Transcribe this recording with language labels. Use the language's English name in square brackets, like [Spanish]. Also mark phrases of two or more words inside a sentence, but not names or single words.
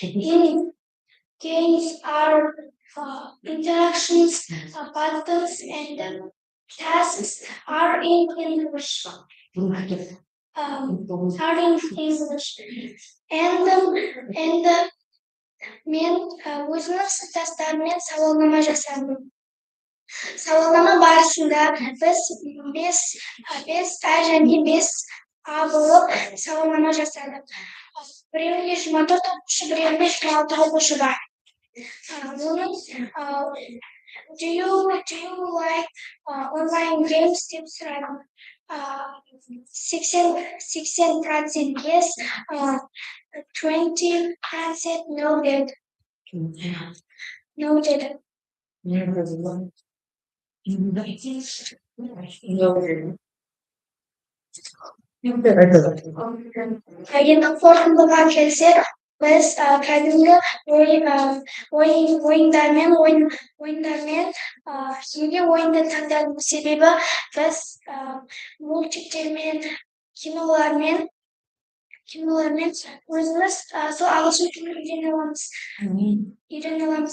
[English] In games are interactions, buttons, and tasks are in English. Are in English. And [Kazakh] men өзінің сыныптастарымен сауалнама жасадым. Сауалнама барысында біз 5А және 5А болып сауалнама жасадық. Біреуінде 24 оқушы, біреуінде 26 оқушы бар. [English] Do you like online games [Kazakh] деп сұрадым. [English] 16% yes, 20% no did. No did. [Kazakh] Енді қорытындыға келсек, біз кәдімгі ойындармен неге ойынды таңдадым себебі біз мультиктермен кинолармен өзіміз сол ағылшын тілін үйрене аламыз.